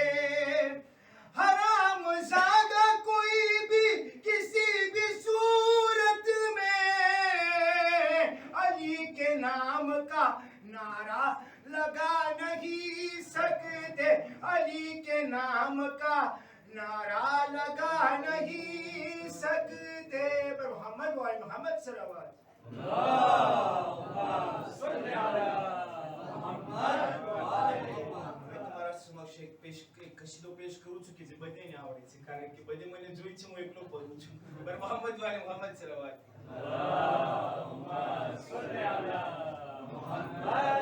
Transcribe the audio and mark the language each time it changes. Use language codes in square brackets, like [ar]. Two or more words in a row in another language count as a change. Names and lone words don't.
[ur] حرام زادہ کوئی بھی کسی بھی صورت میں علی کے نام کا نعرہ لگا نہیں سکتے. علی کے نام کا نعرہ لگا نہیں سکتے. [ar] محمد وآل محمد صلوات. اللهم صل على محمد وآل محمد. [gu] કશીદો પેશ કરું છું કે જે બધાને આવડે છે કારણ કે બધે મને જોઈ છે હું એકલો બોલું છું. [ur] پر محمد والے محمد صلوات. [ar] اللهم صل على محمد